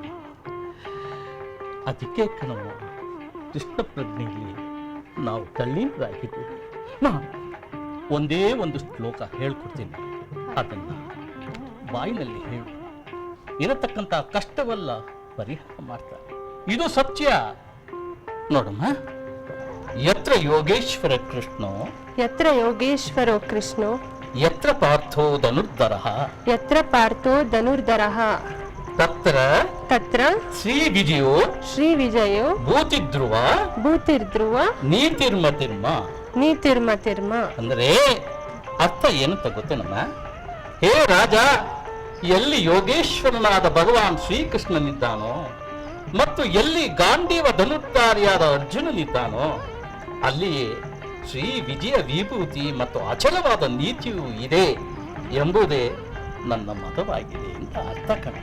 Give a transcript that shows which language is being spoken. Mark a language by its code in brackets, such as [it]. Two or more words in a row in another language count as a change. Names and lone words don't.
[kn] ಅದಕ್ಕೆ ಕಣವ ಕೃಷ್ಣ ಪ್ರಜ್ಞೆಯಲ್ಲಿ ನಾವು ತಲ್ಲೀನರಾಗಿದ್ದೇವೆ. ಒಂದೇ ಒಂದು ಶ್ಲೋಕ ಹೇಳ್ಕೊಡ್ತೀನಿ, ಅದನ್ನ ಬಾಯಿನಲ್ಲಿ ಹೇಳು. ಇರತಕ್ಕಂಥ ಕಷ್ಟವಲ್ಲ ಪರಿಹಾರ ಮಾಡ್ತಾರೆ, ಇದು ಸತ್ಯ. ನೋಡಮ್ಮ, [sa] ಯತ್ರ ಯೋಗೇಶ್ವರ ಕೃಷ್ಣೋ, ಯತ್ರ ಯೋಗೇಶ್ವರೋ ಕೃಷ್ಣೋ, ಯತ್ರ ಪಾರ್ಥೋ ಧನುರ್ಧರಃ, ಯತ್ರ ಪಾರ್ಥೋ ಧನುರ್ಧರಃ, ತತ್ರ ತತ್ರ ಶ್ರೀ ವಿಜಯೋ, ಶ್ರೀ ವಿಜಯೋ ಭೂತಿಧ್ರುವ, ಭೂತಿರ್ಧ್ರುವ, ನೀತಿರ್ಮತಿರ್ಮ. ನೀತಿರ್ಮತಿರ್ಮ [kn] ಅಂದ್ರೆ ಅರ್ಥ ಏನಂತ ಗೊತ್ತೇನಮ್ಮ? ಹೇ ರಾಜ, ಎಲ್ಲಿ ಯೋಗೇಶ್ವರನಾದ ಭಗವಾನ್ ಶ್ರೀಕೃಷ್ಣನಿದ್ದಾನೋ ಮತ್ತು ಎಲ್ಲಿ ಗಾಂಡೀವ ಧನುರ್ಧಾರಿಯಾದ ಅರ್ಜುನನಿದ್ದಾನೋ ಅಲ್ಲಿಯೇ ಶ್ರೀ ವಿಜಯ ವಿಭೂತಿ ಮತ್ತು ಅಚಲವಾದ ನೀತಿಯೂ ಇದೆ ಎಂಬುದೇ ನನ್ನ ಮತವಾಗಿದೆ ಅಂತ ಅರ್ಥ ಕಣ್ಣ.